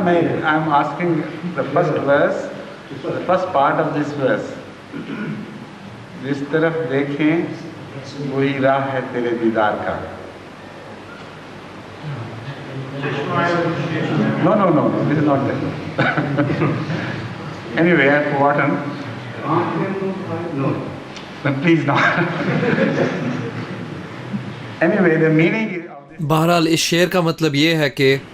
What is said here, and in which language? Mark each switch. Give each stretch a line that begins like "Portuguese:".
English: میں I am asking the first verse, first part of this verse.
Urdu: جس طرف دیکھیں وہی راہ ہے تیرے دیدار کا.
English: No, this is not that. Anyway, I have forgotten. But please not. Anyway, the meaning of this
Urdu: بہرحال اس شعر کا مطلب یہ ہے کہ